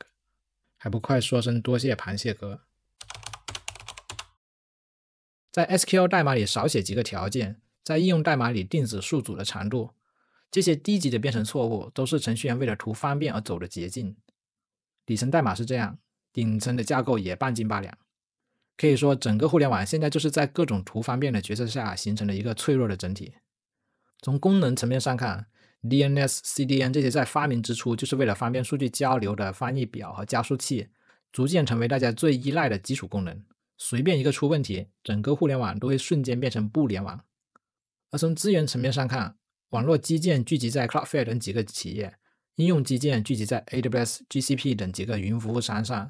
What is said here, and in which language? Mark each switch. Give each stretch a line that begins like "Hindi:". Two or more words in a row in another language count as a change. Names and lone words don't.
Chinese: 還不快說聲多謝螃蟹哥。在 SQL 代碼裡少寫幾個條件，在應用代碼裡定死數組的長度，這些低級的編程錯誤都是程序員為了圖方便而走的捷徑。底層代碼是這樣，頂層的架構也半斤八兩。可以說整個互聯網現在就是在各種图方便的角色下形成了一個脆弱的整體。從功能層面上看， DNS、CDN 這些在發明之初就是為了方便数据交流的翻譯表和加速器，逐漸成為大家最依賴的基礎功能。隨便一個出問題，整個互联網都会瞬間变成不联網。而從資源層面上看，網絡基建聚集在 Cloudflare 等幾個企業，應用基建聚集在 AWS、GCP 等幾個雲服務商上。